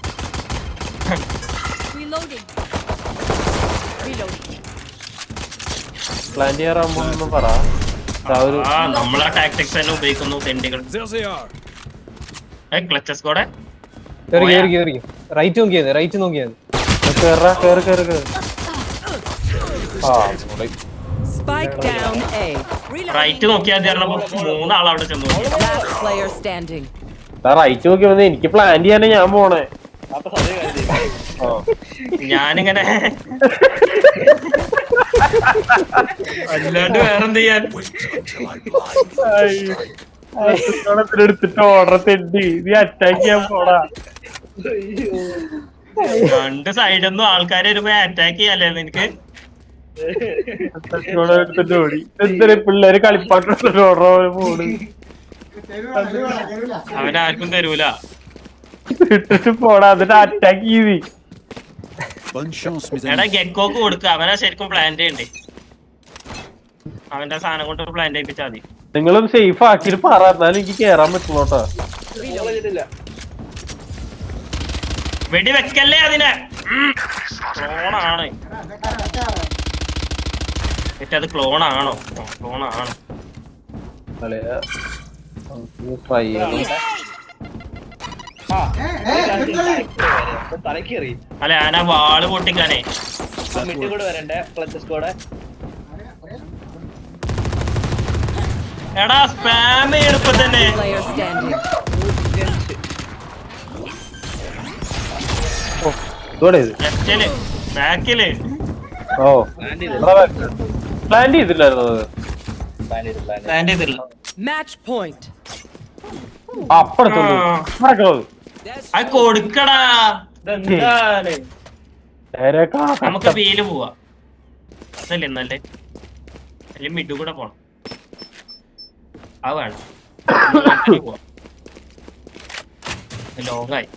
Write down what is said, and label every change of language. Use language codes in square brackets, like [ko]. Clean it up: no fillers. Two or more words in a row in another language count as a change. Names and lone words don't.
[en] Reloading. Reloading. [ml] പ്ലാൻ ചെയ്യാറാകുമ്പോ പറ. നമ്മളാ ടാക്ടിക്സ് തന്നെ ഉപയോഗിക്കുന്നു തെണ്ടികൾ. ക്ലച്ചസ് കൂടെ കേറി കേറി കേറി റൈറ്റ് നോക്കിയത്, റൈറ്റ് നോക്കിയത്. കേറി കേറി കേറി. [en] Spike down A. [ml] റൈറ്റ് നോക്കിയാൽ പറഞ്ഞപ്പോ 3 ആൾ അവിടെ ചെന്നു. [en] Last player standing. [ml] റൈറ്റ് നോക്കി വന്ന് എനിക്ക് പ്ലാൻ ചെയ്യാനേ ഞാൻ പോണേ. അപ്പൊ സമയം കഴിഞ്ഞു. ഞാനിങ്ങനെ അല്ലാണ്ട് വേറെന്ത് ചെയ്യാൻ? എടുത്തിട്ട് ഓർഡർ തെണ്ടി നീ അറ്റാക്ക് ചെയ്യാൻ പോടാ. രണ്ട് സൈഡൊന്നും ആൾക്കാര് വരുമ്പോ അറ്റാക്ക് ചെയ്യാല്ലേ നിനക്ക്? എടുത്തിട്ട് ഓടി. എന്തൊരു പിള്ളേര് കളിപ്പാട്ട് ഓർഡർ പോലെ പോണ്. അവനാർക്കും തരൂല. ഇട്ടിട്ട് പോടാ, എന്നിട്ട് അറ്റാക്ക് ചെയ്തി. [fr] Bonne chance, mes [ml] എടാ [fr] amis. [ml] ഗെക്കോക്ക് കൊടുക്ക, അവനാ ശരിക്കും പ്ലാൻ ചെയ്യണ്ടേ. അവന്റെ സാധനം കൊണ്ട് പ്ലാൻ ചെയ്യിപ്പിച്ചാ മതി. നിങ്ങളും സേഫ് ആക്കിട്ട് പറ, എന്നാലും എനിക്ക് കേറാൻ പറ്റുള്ളൂട്ടാ. വെടി വെക്കല്ലേ അതിനെ. ക്ലോണാണ്. അത് ക്ലോണാണോ? ക്ലോണാണ്. ട്രൈ ചെയ്യണം. തലക്കേറി അല്ല ഞാൻ ആ വാള് പൊട്ടിക്കാനേ. മിഡ് കൂടെ വരണ്ടേ ക്ലച്ചസ് കൂടെ. എടാ സ്പാം എളുപ്പം തന്നെ. [en] Player standing. [ml] ലെഫ്റ്റില് ബാക്കില്. ഓ പ്ലാൻ ചെയ്തില്ലായിരുന്നു അത്. പ്ലാൻ ചെയ്തില്ല. [en] Match point. [ml] അപ്പഴത്തോളൂ അത് കൊടുക്കടാ. ഇതെന്താണ്? നമുക്ക് ബിയില് പോവാ. അതല്ലേ എന്നല്ലേ? അല്ലെങ്കിൽ മിഡ് കൂടെ പോണം. അത് വേണം. ലോങ്ങായി.